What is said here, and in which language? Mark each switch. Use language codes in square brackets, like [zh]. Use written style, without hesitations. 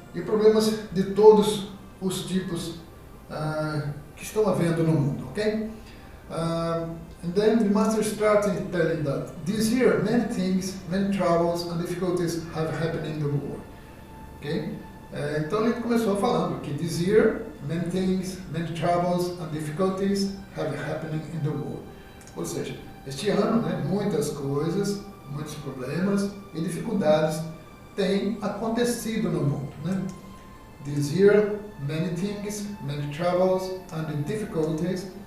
[pt] E problemas de todos os tipos que estão havendo no mundo, ok? [en] And then the Master started telling that this year many things, many troubles and difficulties have happened in the world, ok? [pt] Então ele começou falando que [en] this year many things, many troubles and difficulties have happened in the world. [pt] Ou seja, este ano, né, muitas coisas, muitos problemas e dificuldades têm acontecido no mundo, né? [en] This year many things, many troubles, and the difficulties.